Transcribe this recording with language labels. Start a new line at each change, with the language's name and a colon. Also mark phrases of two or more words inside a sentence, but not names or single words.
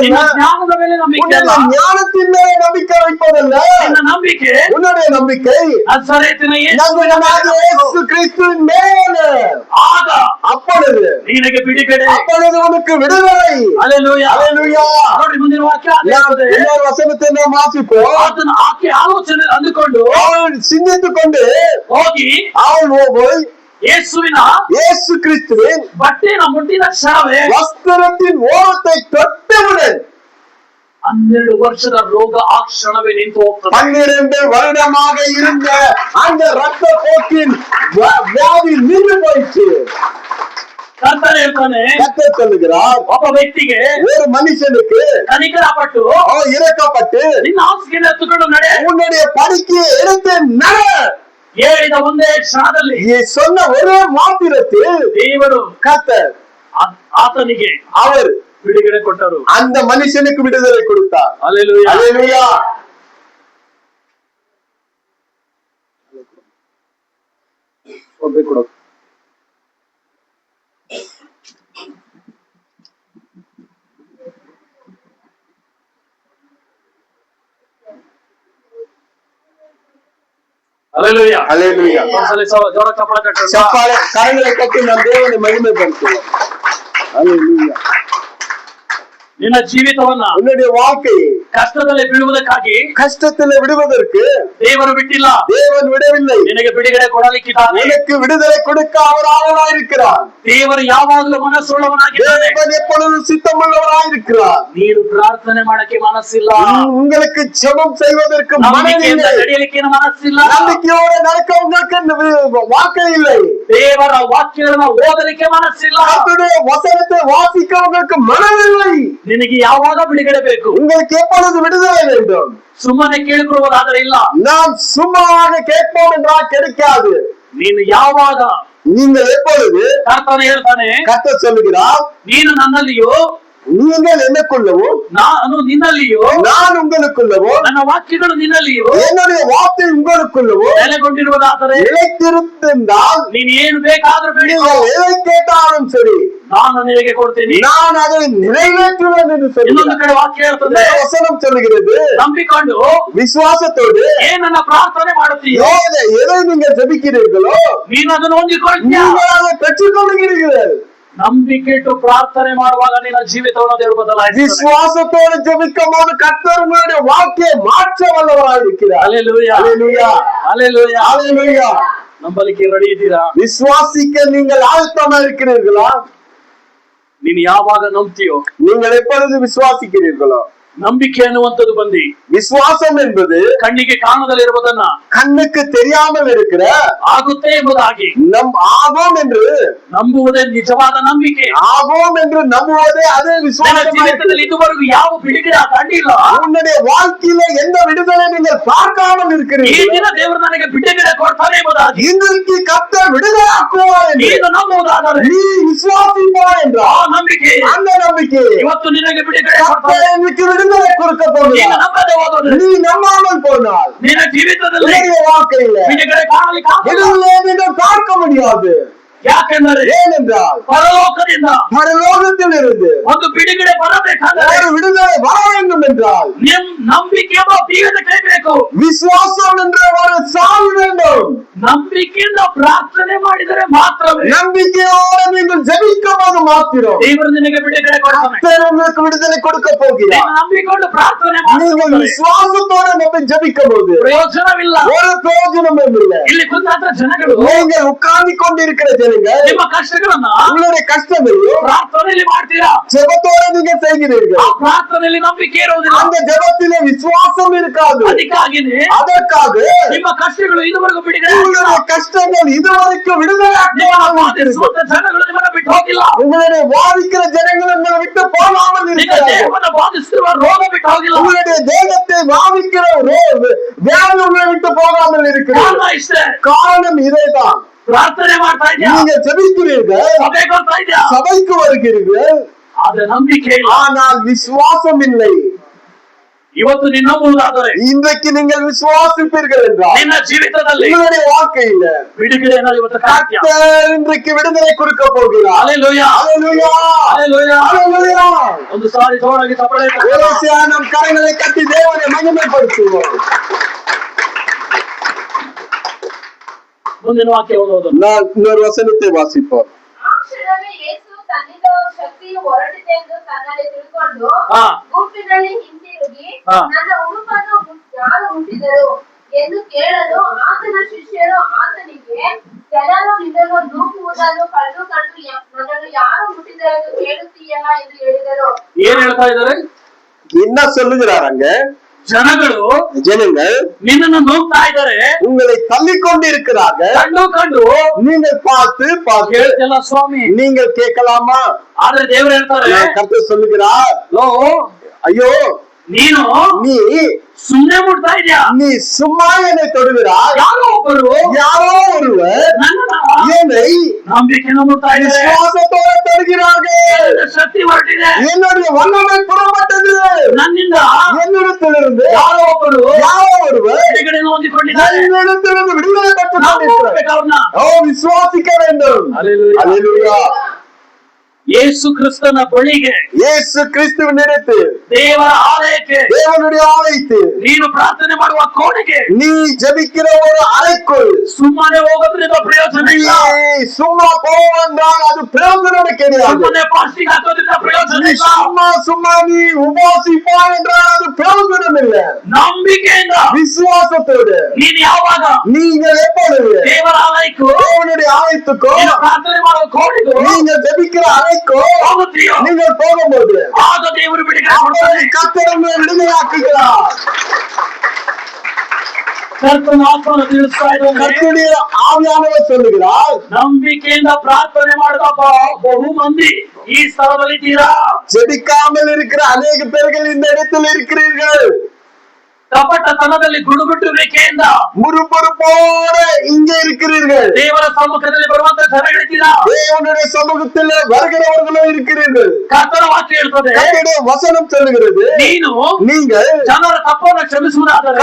Kannada: ನಿನ್ನ ಜ್ಞಾನದ ಮೇಲೆ ನಂಬಿಕೆ ಅಲ್ಲ.
Tamil: உன்னுடைய ஞானத்தின் மேல நம்பிக்கை வைப்பதல்ல,
Kannada: ನಿನ್ನ ನಂಬಿಕೆ
Tamil: உன்னுடைய நம்பிக்கை
Kannada: ನಜರೇತಿನ
Tamil: நம்புகிறவனாகிய இயேசு கிறிஸ்துவின் மேல.
Kannada: ಆಗ
Tamil: அப்பொழுது
Kannada: ನಿನಗೆ ಬಿಡುಗಡೆ.
Tamil: அப்பொழுது உனக்கு விடுதலை. Hallelujah. அல்லேலூயா.
Kannada: ನೋಡಿ ಮುಂದಿನ ವಾಕ್ಯ ಅದೇ
Tamil: நாம்
Kannada: ಹೇಳ್ತದೆ.
Tamil: இன்னொரு வசனத்தை நாம் வாசிப்போம்.
Kannada: ಅದನ್ನ ಆಕೆ ಆಲೋಚನೆ ಅಂದುಕೊಂಡು
Tamil: அவள் சிந்தித்துக் கொண்டு
Kannada: ಹೋಗಿ
Tamil: அவள் போய்
Kannada: ಯೇಸುವಿನ
Tamil: இயேசு கிறிஸ்துவின்
Kannada: ಬಟ್ಟೆನ ಮುಟ್ಟಿದ ಕ್ಷಣವೇ
Tamil: வஸ்திரத்தின் ஓரத்தை தொட்டவுடன்
Kannada: 12 ವರ್ಷದ ರೋಗ ಆ ಕ್ಷಣವೇ ನಿಂತು ಹೋಗ್ತದೆ.
Tamil: 12 வருடமாக இருந்த அந்த ரத்த போக்கின் வியாதி நின்று போயிடுச்சு.
Kannada: ಕರ್ತನ ಹೇಳ್ತಾನೆ,
Tamil: கர்த்தர் சொல்லுகிறார்,
Kannada: ಒಬ್ಬ ವ್ಯಕ್ತಿಗೆ
Tamil: ஒரு மனுஷனுக்கு
Kannada: ಕನಿಕರ ಪಟ್ಟು
Tamil: இறக்கப்பட்டு
Kannada: ನಿನ್ನ ಹಾಸಿಗೆ ಎತ್ತುಕೊಂಡು ನಡೆ
Tamil: உன்னுடைய படுக்கையை எடுத்து நட
Kannada: ಹೇಳಿದ ಒಂದೇ ಕ್ಷಣದಲ್ಲಿ
Tamil: சொன்ன ஒரே மாத்திரத்தில்
Kannada: ದೇವರು
Tamil: கர்த்தர்
Kannada: ಆತನಿಗೆ
Tamil: அவர்
Kannada: ಬಿಡುಗಡೆ ಕೊಟ್ಟರು.
Tamil: அந்த மனுஷனுக்கு விடுதலை கொடுத்தார். Hallelujah. அல்லேலூயா.
Kannada: ಒಬ್ಬರಿಗೆ ಕೊಡೋದು. Hallelujah. Hallelujah. ಒಂದ್ಸಲಿ ಜೋರ ಚಪ್ಪಾಳೆ ತಟ್ಟೋಣ. ಚಪ್ಪಾಳೆ ಕರங்களை ಕಟ್ಟಿ ನಮ್ಮ ದೇವರ ಮಹಿಮೆ ಪಡಿಸುವ. Hallelujah. ನಿನ್ನ ಜೀವಿತವನ್ನ
Tamil: உன்னுடைய வாழ்க்கையை
Kannada: ಕಷ್ಟದಲ್ಲಿ ಬೀಳುವುದಕ್ಕಾಗಿ
Tamil: கஷ்டத்தில் விடுவதற்கு
Kannada: ದೇವರು ಬಿಟ್ಟಿಲ್ಲ.
Tamil: தேவன் விடவில்லை.
Kannada: ನಿನಗೆ ಬಿಡುಗಡೆ ಕೊಡಲಿಕ್ಕಿದ್ದಾನೆ.
Tamil: உனக்கு விடுதலை கொடுக்க அவர் ஆவலாயிருக்கிறார்.
Kannada: ದೇವರು ಯಾವಾಗಲೂ ಮನಸ್ಸುಳ್ಳವನಾಗಿದ್ದಾನೆ.
Tamil: தேவன் எப்பொழுதும் சித்தமுள்ளவராயிருக்கிறார்.
Kannada: ನೀನು ಪ್ರಾರ್ಥನೆ ಮಾಡಕ್ಕೆ ಮನಸ್ಸಿಲ್ಲ.
Tamil: உங்களுக்கு ஜெபம் செய்வதற்கு
Kannada: ನಂಬಿಕೆಯಿಂದ
Tamil: மனதில்லை.
Kannada: ನಡೆಯಲಿಕ್ಕೆ ಮನಸ್ಸಿಲ್ಲ.
Tamil: நம்பிக்கையோட நடக்க உங்களுக்கு வாக்கை இல்லை.
Kannada: ದೇವರ ವಾಕ್ಯಗಳನ್ನ ಓದಲಿಕ್ಕೆ ಮನಸ್ಸಿಲ್ಲ.
Tamil: கர்த்தருடைய வசனத்தை வாசிக்க உங்களுக்கு மனதில்லை.
Kannada: ನಿನಗೆ ಯಾವಾಗ ಬಿಡುಗಡೆ ಬೇಕು?
Tamil: உங்களுக்கு எப்பொழுது விடுதலை வேண்டும்?
Kannada: ಸುಮ್ಮನೆ ಕೇಳಿಕೊಳ್ಳುವುದಾದರೆ ಇಲ್ಲ.
Tamil: நாம் சும்மாவாக கேட்போம் என்றால் கிடைக்காது.
Kannada: ನೀನು ಯಾವಾಗ
Tamil: நீங்கள் எப்பொழுது
Kannada: ಕರ್ತನೆ ಹೇಳ್ತಾನೆ,
Tamil: கர்த்தர் சொல்லுகிறார்,
Kannada: ನೀನು ನನ್ನಲ್ಲಿಯೋ
Tamil: நீங்கள் எனக்குள்ளவோ
Kannada: ನಾನು ನಿನ್ನಲ್ಲಿಯೋ
Tamil: நான் உங்களுக்குள்ளவோ
Kannada: ನನ್ನ ವಾಕ್ಯಗಳು ನಿನ್ನಲ್ಲಿಯೋ
Tamil: என்னுடைய வார்த்தை உங்களுக்குள்ளவோ
Kannada: ನೆಲೆಗೊಂಡಿರುವುದಾದರೆ
Tamil: நிலைத்திருந்தால்
Kannada: ನೀನು ಏನು ಬೇಕಾದ್ರೂ ಬೇಡಿಕೋ,
Tamil: நீங்கள் எதை கேட்டாலும் சரி
Kannada: ನಾನು ನಿನಗೆ ಕೊಡ್ತೀನಿ.
Tamil: நான் அதை நிறைவேற்றுவேன் என்று
Kannada: ಇನ್ನೊಂದು
Tamil: சொல்லுகிறார்.
Kannada: ಕಡೆ ವಾಕ್ಯ ಹೇಳ್ತದೆ,
Tamil: வசனம் சொல்லுகிறது,
Kannada: ನಂಬಿಕೊಂಡು
Tamil: விசுவாசத்தோடு
Kannada: ಏನನ್ನ ಪ್ರಾರ್ಥನೆ ಮಾಡುತ್ತೀಯೋ
Tamil: எதை நீங்கள் ஜெபிக்கிறீர்களோ
Kannada: ನೀನು ಅದನ್ನು ಹೊಂದಿಕೊಳ್ತೀಯ.
Tamil: நீங்கள் அதை பெற்றுக்கொள்கிறீர்கள்.
Kannada: ನಂಬಿಕೆ ಇಟ್ಟು ಪ್ರಾರ್ಥನೆ ಮಾಡುವಾಗ ನಿನ್ನ ಜೀವಿತವನ್ನು ದೇವರು ಬದಲಾಯಿಸುತ್ತಾನೆ.
Tamil: விசுவாசத்தோடு ஜெபிக்கும் போது கர்த்தர் உங்களுடைய வாழ்க்கையை மாற்ற வல்லவராயிருக்கிறார்.
Kannada: ಹಲ್ಲೆಲೂಯಾ,
Tamil: ஹல்லேலூயா,
Kannada: ಹಲ್ಲೆಲೂಯಾ.
Tamil: ஹல்லேலூயா.
Kannada: ನಂಬಲಿಕ್ಕೆ ರೆಡಿ ಇದ್ದೀರಾ?
Tamil: விசுவாசிக்க நீங்கள் ஆயத்தமா இருக்கிறீர்களா?
Kannada: ನೀನು ಯಾವಾಗ ನಂಬ್ತೀಯೋ,
Tamil: நீங்கள் எப்பொழுது விசுவாசிக்கிறீர்களோ,
Kannada: ನಂಬಿಕೆ ಅನ್ನುವಂಥದ್ದು ಬಂದಿ
Tamil: விசுவாசம் என்பது
Kannada: ಕಣ್ಣಿಗೆ ಕಾಣದಲ್ಲಿರುವುದನ್ನ
Tamil: கண்ணுக்கு தெரியாமல் இருக்கிற
Kannada: ಆಗುತ್ತೆ ಎಂಬುದಾಗಿ
Tamil: நம் ஆவோம் என்று
Kannada: ನಂಬುವುದೇ ನಿಜವಾದ ನಂಬಿಕೆ.
Tamil: ஆவோம் என்று நம்புவதே அதே
Kannada: ನನ್ನ
Tamil: விசுவாசம்.
Kannada: ಜೀವಿತದಲ್ಲಿ ಇದುವರೆಗೂ ಯಾವ ಬಿಡುಗಡೆ ಕಂಡಿಲ್ಲ.
Tamil: உன்னுடைய வாழ்க்கையில எந்த விடுதலை நீங்கள் பார்க்காமல்
Kannada: ಈ
Tamil: இருக்கிறீர்கள்.
Kannada: ದಿನ ದೇವರು ನನಗೆ ಬಿಡುಗಡೆ ಕೊಡ್ತಾನೆ ಎಂಬುದಾಗಿ
Tamil: இன்றைக்கு கர்த்தர் விடுதலாக்குவார் என்று
Kannada: ನೀನು ನಂಬುವುದಾದರೆ
Tamil: நீ விசுவாசிப்பார்
Kannada: ಆ
Tamil: என்றால்
Kannada: ನಂಬಿಕೆ
Tamil: அந்த நம்பிக்கை
Kannada: ಇವತ್ತು ನಿನಗೆ ಬಿಡುಗಡೆ
Tamil: கர்த்தர்
Kannada: ಕೊಡ್ತಾನೆ.
Tamil: எனக்கு விடுதலை கொடுக்க
Kannada: ನೀನು
Tamil: போகிறார்.
Kannada: ನಂಬದೆ ಹೋದರೆ
Tamil: நீ நம்பாமல் போனால்
Kannada: ನಿನ್ನ ಜೀವಿತದಲ್ಲಿ
Tamil: உன்னுடைய வாழ்க்கையில
Kannada: ಬಿಡುಗಡೆ ಕಾಣಲಿಕ್ಕೆ ಆಗಲ್ಲ.
Tamil: விடுதலை நீங்கள் பார்க்க முடியாது.
Kannada: ಯಾಕೆಂದರೆ
Tamil: ஏனென்றால்
Kannada: ಪರಲೋಕದಿಂದ
Tamil: பரலோகத்தில் இருந்து
Kannada: ಒಂದು ಬಿಡುಗಡೆ ಬರಬೇಕಾದರೆ
Tamil: ஒரு விடுதலை வர வேண்டும் என்றால்
Kannada: ನಂಬಿಕೆ ಎಂಬ ಬೀಗದ ಕೈಬೇಕು.
Tamil: விசுவாசம் என்ற ஒரு சாவி வேண்டும்.
Kannada: ನಂಬಿಕೆಯಿಂದ ಪ್ರಾರ್ಥನೆ ಮಾಡಿದರೆ ಮಾತ್ರವೇ
Tamil: நம்பிக்கையோடு நீங்கள் ஜெபிக்கும் போது மாத்திரம்
Kannada: ದೇವರು ನಿನಗೆ ಬಿಡುಗಡೆ ಕೊಡ್ತಾನೆ.
Tamil: கர்த்தர் உங்களுக்கு விடுதலை கொடுக்க போகிறார்.
Kannada: ನೀನು ನಂಬಿಕೊಂಡು ಪ್ರಾರ್ಥನೆ
Tamil: நீங்கள்
Kannada: ಮಾಡಿದರೆ
Tamil: விசுவாசத்தோடு நம்ம ஜெபிக்கும் போது
Kannada: ಪ್ರಯೋಜನವಿಲ್ಲ.
Tamil: ஒரு பிரயோஜனமும் இல்லை.
Kannada: ಇಲ್ಲಿ ಕುಂತಾದ ಜನಗಳು
Tamil: நீங்கள் உட்கார்ந்து கொண்டிருக்கிற ஜனங்கள்
Kannada: ನಿಮ್ಮ ಕಷ್ಟಗಳನ್ನ
Tamil: உங்களுடைய கஷ்டங்களையும்
Kannada: ಪ್ರಾರ್ಥನೆಯಲ್ಲಿ ಮಾಡ್ತೀರಾ.
Tamil: ஜெபத்தோடு நீங்க
Kannada: ಆ
Tamil: செய்கிறீர்கள்.
Kannada: ಪ್ರಾರ್ಥನೆಯಲ್ಲಿ ನಂಬಿಕೆ ಇರುವುದಿಲ್ಲ.
Tamil: அந்த ஜெபத்திலே விசுவாசம் இருக்காது.
Kannada: ಅದಕ್ಕಾಗಿನೇ
Tamil: அதற்காக
Kannada: ನಿಮ್ಮ ಕಷ್ಟಗಳು ಇದುವರೆಗೂ ಬಿಡುಗಡೆ ಆಗಿಲ್ಲ.
Tamil: உங்களுடைய கஷ்டங்கள் இதுவரைக்கும் விடுதலையாக்காமல் இருக்கிறது.
Kannada: ಜನಗಳು ನಿಮ್ಮನ್ನ ಬಿಟ್ಟು ಹೋಗಿಲ್ಲ.
Tamil: உங்களுடைய வாதிக்கிற ஜனங்கள் உங்களை விட்டு போகாமல்
Kannada: ನಿನ್ನ
Tamil: இருக்கிறார்கள்.
Kannada: ದೇಹವನ್ನು ಬಾಧಿಸುತ್ತಿರುವ ರೋಗ ಬಿಟ್ಟು ಹೋಗಿಲ್ಲ.
Tamil: உங்களுடைய தேகத்தை வாதிக்கிற வியாதி உங்களை விட்டு போகாமல் இருக்கிறது.
Kannada: ಕಾರಣ ಇಷ್ಟೇ,
Tamil: காரணம் இதேதான்.
Kannada: ಪ್ರಾರ್ಥನೆ ಮಾಡ್ತಾ ಇದ್ಯಾ,
Tamil: நீங்க ஜெபிக்கிறீர்கள்,
Kannada: ಸಭೆಗೆ ಬರ್ತಾ ಇದ್ಯಾ,
Tamil: சபைக்கு வருகிறீர்கள்,
Kannada: ಆದ್ರೆ ನಂಬಿಕೆ ಇಲ್ಲ.
Tamil: ஆனால் விசுவாசம் இல்லை.
Kannada: ಇವತ್ತು ನೀನು ನಂಬುವುದಾದರೆ
Tamil: இன்றைக்கு நீங்கள் விசுவாசிப்பீர்கள் என்றால்
Kannada: ನಿನ್ನ ಜೀವಿತದಲ್ಲಿ
Tamil: உங்களுடைய வாழ்க்கையில
Kannada: ಬಿಡುಗಡೆಯನ್ನು ಇವತ್ತು ಕಾಣ್ತೀಯ.
Tamil: கர்த்தர் இன்றைக்கு விடுதலை கொடுக்க போகிறார்.
Kannada: ಹಲ್ಲೆಲೂಯಾ,
Tamil: ஹல்லேலூயா,
Kannada: ಹಲ್ಲೆಲೂಯಾ.
Tamil: ஹல்லேலூயா.
Kannada: ಒಂದು ಸಾರಿ ಜೋರಾಗಿ ಚಪ್ಪಾಳೆ ತಟ್ಟೋಣ.
Tamil: கடைசியா நம் கரங்களை கட்டி தேவனை மகிமைப்படுத்துவோம்.
Kannada: ಮುಂದಿನ ವಾಕ್ಯ ಓದೋದು.
Tamil: நான் இன்னொரு வசனத்தை வாசிப்போம்.
Kannada: ಆ ಕ್ಷಣವೇ ಯೇಸು ತನ್ನಿಂದ ಶಕ್ತಿಯು ಹೊರಟಿದೆಂದು ತನ್ನಲ್ಲಿ ತಿಳ್ಕೊಂಡು ಹಾ. ಗುಂಪಿನಲ್ಲಿ ಹಿಂತಿರುಗಿ ಹಾ. ನನ್ನ ಉಡುಪನ್ನು ಯಾರು ಮುಟ್ಟಿದರು ಎಂದು ಕೇಳಲು ಆತನ ಶಿಷ್ಯರು ಆತನಿಗೆ, ಜನರು ನಿನ್ನನ್ನು ನೂಕುವುದನ್ನು ಕಂಡು ನನ್ನನ್ನು ಯಾರು ಮುಟ್ಟಿದರೆಂದು ಕೇಳುತ್ತೀಯಲ್ಲ ಎಂದು ಹೇಳಿದರು. ಏನ್ ಹೇಳ್ತಾ ಇದ್ದಾರೆ?
Tamil: என்ன சொல்லுகிறாங்க?
Kannada: ಜನಗಳು
Tamil: ஜனங்கள்
Kannada: ನಿನ್ನನ್ನು ನೂಗ್ತಾ ಇದ್ದಾರೆ,
Tamil: உங்களை தள்ளிக் கொண்டிருக்கிறார்கள்.
Kannada: ಕಂಡು
Tamil: நீங்கள் பார்த்து
Kannada: ಹೇಳ್ತಿಲ್ಲ ಸ್ವಾಮಿ.
Tamil: நீங்கள் கேட்கலாமா?
Kannada: ಆದ್ರೆ ದೇವರು ಹೇಳ್ತಾರೆ,
Tamil: கர்த்தர் சொல்லுகிறார்,
Kannada: ಲೋ
Tamil: ஐயோ
Kannada: ನೀನು
Tamil: நீ
Kannada: ಸುಮ್ನೆ ಮುಟ್ತಾ ಇದ್ಯಾ.
Tamil: நீ சும்மா என்னை தொடுகிறாய்.
Kannada: ಯಾರೋ ಒಬ್ಬರು
Tamil: யாரோ ஒருவர்
Kannada: ನನ್ನ
Tamil: என்னை
Kannada: ನಂಬಿಕೆಯನ್ನು ಮುಟ್ತಾ ಇದ್ದಾರೆ.
Tamil: விசுவாசத்தோடு தொடுகிறார்கள்.
Kannada: ಶಕ್ತಿ ಹೊರಟಿದೆ
Tamil: என்னுடைய வல்லமை புறப்பட்டது.
Kannada: ನನ್ನಿಂದ.
Tamil: என்னிடத்திலிருந்து
Kannada: ಯಾರೋ ಒಬ್ಬರು
Tamil: யாரோ ஒருவர்
Kannada: ಬಿಡುಗಡೆಯನ್ನು ಹೊಂದಿಕೊಂಡಿದ್ದಾರೆ. ಪಡೆದುಕೊಂಡಿದ್ದಾರೆ.
Tamil: ನನ್ನಿடத்திலிருந்து விடுதலை பெற்றுக்
Kannada: ನಾವು
Tamil: கொண்டிருக்கிறோம்.
Kannada: ಹೋಗ್ಬೇಕು ಅವ್ರನ್ನ.
Tamil: விசுவாசிக்க வேண்டும். அல்லேலூயா. அல்லேலூயா.
Kannada: ಯೇಸು ಕ್ರಿಸ್ತನ ಬಳಿಗೆ,
Tamil: இயேசு கிறிஸ்துவினிடத்தில்,
Kannada: ದೇವರ ಆಲಯಕ್ಕೆ,
Tamil: தேவனுடைய ஆலயத்தில்,
Kannada: ನೀನು ಪ್ರಾರ್ಥನೆ ಮಾಡುವ ಕೋಣೆಗೆ
Tamil: நீ ஜெபிக்கிற ஒரு அறைக்குள்
Kannada: ಸುಮ್ಮನೆ ಹೋಗೋದ್ರಿಂದ ಪ್ರಯೋಜನ
Tamil: நீ
Kannada: ಇಲ್ಲ.
Tamil: சும்மா போவென்றால் அது பிரயோஜனம் கிடையாது.
Kannada: ಸುಮ್ಮನೆ ಫಾಸ್ಟಿಂಗ್ ಹಾಕೋದ್ರಿಂದ ಪ್ರಯೋಜನ
Tamil: நீ
Kannada: ಇಲ್ಲ.
Tamil: சும்மா நீ உபாசிப்பா என்றால் அது பிரயோஜனம் இல்லை.
Kannada: ನಂಬಿಕೆಯಿಂದ
Tamil: விசுவாசத்தோடு
Kannada: ನೀನು ಯಾವಾಗ
Tamil: நீங்கள் எப்பொழுது
Kannada: ದೇವರ ಆಲಯಕ್ಕೂ
Tamil: தேவனுடைய ஆலயத்துக்கோ
Kannada: ನೀನು ಪ್ರಾರ್ಥನೆ ಮಾಡುವ ಕೋಣೆಗೂ
Tamil: நீங்கள் ஜெபிக்கிற அறைக்கோ
Kannada: ಹೋಗುತ್ತೀಯೋ,
Tamil: நீங்கள் போகும்போது
Kannada: ಆಗ ದೇವರು ಬಿಡುಗಡೆ ಕೊಡ್ತಾನೆ.
Tamil: கர்த்தர் உங்களை விடுதலையாக்குகிறார்.
Kannada: ಕರ್ತನ ಆತ್ಮನ ತಿಳಿಸ್ತಾ ಇದ್ದಾನೆ.
Tamil: கர்த்தருடைய ஆவியானவர் சொல்லுகிறார்,
Kannada: ನಂಬಿಕೆಯಿಂದ ಪ್ರಾರ್ಥನೆ ಮಾಡಿದ ಬಹು ಮಂದಿ ಈ ಸ್ಥಳದಲ್ಲಿದ್ದೀರಾ.
Tamil: ஜெபிக்காமல் இருக்கிற அநேக பேர்கள் இந்த இடத்தில் இருக்கிறீர்கள்.
Kannada: ಕಪಟತನದಲ್ಲಿ ಗುಡುಗುಟ್ಟುವಿಕೆಯಿಂದ
Tamil: முறுமுறுப்போட இங்கே இருக்கிறீர்கள்.
Kannada: ದೇವರ ಸಮ್ಮುಖದಲ್ಲಿ ಬರುವಂತ ಜನಗಳಿದ್ದೀರಾ.
Tamil: தேவனுடைய சமூகத்தில் வருகிறவர்களும் இருக்கிறீர்கள்.
Kannada: ಕರ್ತನ ವಾಕ್ಯ ಹೇಳ್ತದೆ,
Tamil: கர்த்தருடைய வசனம் சொல்லுகிறது,
Kannada: ನೀನು
Tamil: நீங்கள்
Kannada: ಜನರ ತಪ್ಪನ್ನು ಕ್ಷಮಿಸುವುದಾದರೆ